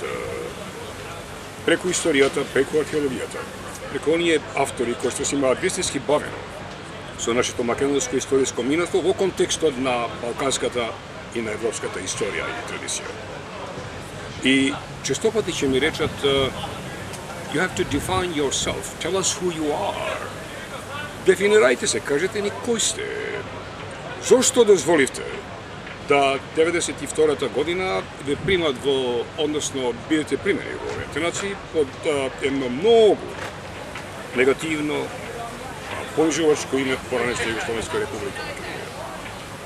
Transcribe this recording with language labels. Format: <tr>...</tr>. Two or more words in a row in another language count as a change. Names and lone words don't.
<mk>Преку историјата, преку археологијата, преку оние автори кои што се имаат вистински бавено со нашето македонско историско минато во контекстот на балканската и на европската историја и традиција. И често пати ќе ми речат:</mk> <en>You have to define yourself, tell us who you are.</en> <mk>Дефинирајте се, кажете ни кој сте. Зошто дозволивте да 92-та година ве примат во, односно бидете примени во овие нации под едно многу негативно понижувачко име поранешна Југословенска република Македонија.</mk>